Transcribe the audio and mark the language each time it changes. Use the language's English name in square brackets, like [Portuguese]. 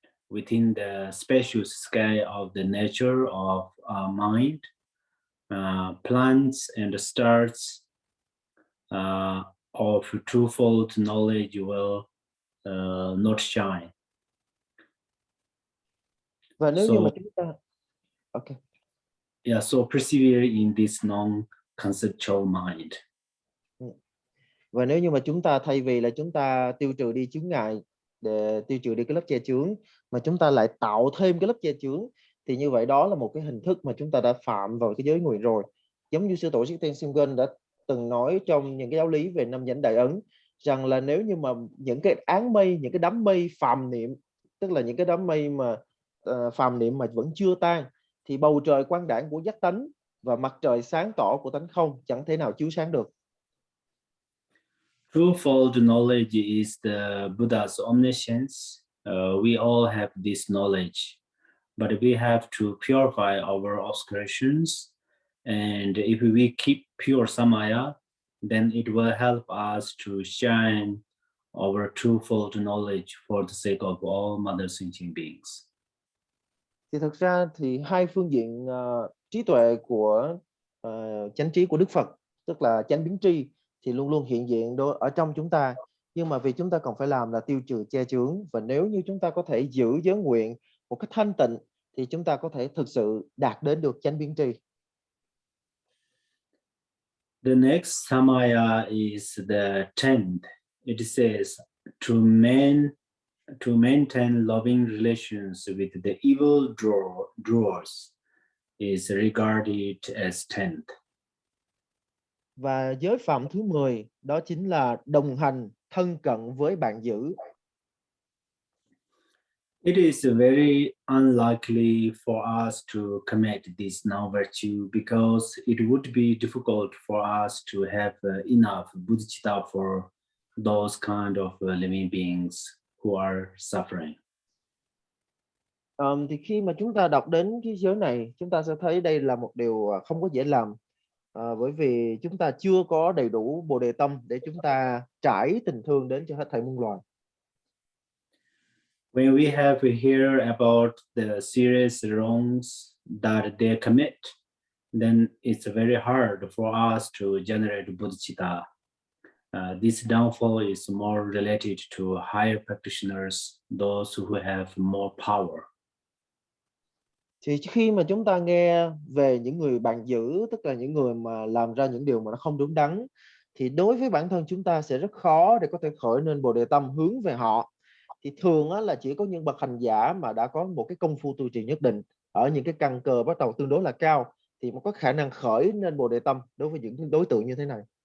[English] within the spacious sky of the nature of our mind, plants and stars of twofold knowledge will not shine. [Vietnamese] Và nếu như mà chúng ta [English] so persevere in this non-conceptual mind. [Vietnamese] Và nếu như mà chúng ta thay vì là chúng ta tiêu trừ đi chướng ngại, để tiêu trừ đi cái lớp che chướng, mà chúng ta lại tạo thêm cái lớp che chướng, thì như vậy đó là một cái hình thức mà chúng ta đã phạm vào cái giới nguyền rồi. Giống như sư tổ Jigten Sunggun đã từng nói trong những cái giáo lý về năm nhãn đại ấn, rằng là nếu như mà những cái áng mây, những cái đám mây phàm niệm, tức là những cái đám mây mà phàm niệm mà vẫn chưa tan, thì bầu trời quang đãng của giác tánh và mặt trời sáng tỏ của tánh không chẳng thể nào chiếu sáng được. [English] Twofold knowledge is the Buddha's omniscience. We all have this knowledge, but we have to purify our obscurations. And if we keep pure Samaya, then it will help us to shine our twofold knowledge for the sake of all mother sentient beings. [Vietnamese] Thì thực ra thì hai phương diện trí tuệ của chánh trí của Đức Phật, tức là chánh biến tri, thì luôn luôn hiện diện ở trong chúng ta. Nhưng mà vì chúng ta còn phải làm là tiêu trừ che chướng, và nếu như chúng ta có thể giữ giới nguyện một cách thanh tịnh thì chúng ta có thể thực sự đạt đến được chánh biến tri. [English] The next Samaya is the 10th. It says to maintain loving relations with the evil drawers is regarded as 10th. [Vietnamese] Và giới phạm thứ 10 đó chính là đồng hành thân cận với bạn dữ. [English] It is very unlikely for us to commit this non-virtue because it would be difficult for us to have enough Bodhicitta for those kind of living beings who are suffering. [Vietnamese] Thì khi mà chúng ta đọc đến cái giới này, chúng ta sẽ thấy đây là một điều không có dễ làm, bởi vì chúng ta chưa có đầy đủ Bồ Đề Tâm để chúng ta trải tình thương đến cho hết thảy muôn loài. [English] When we have heard about the serious wrongs that they commit, then it's very hard for us to generate bodhicitta. This downfall is more related to higher practitioners, those who have more power. [Vietnamese] Thì khi mà chúng ta nghe về những người bạn dữ, tức là những người mà làm ra những điều mà nó không đúng đắn, thì đối với bản thân chúng ta sẽ rất khó để có thể khởi nên Bồ Đề Tâm hướng về họ. Thì thường là chỉ có những bậc hành giả mà đã có một cái công phu tu trì nhất định ở những cái căn cơ bắt đầu tương đối là cao thì mới có khả năng khởi nên Bồ Đề Tâm đối với những đối tượng như thế này.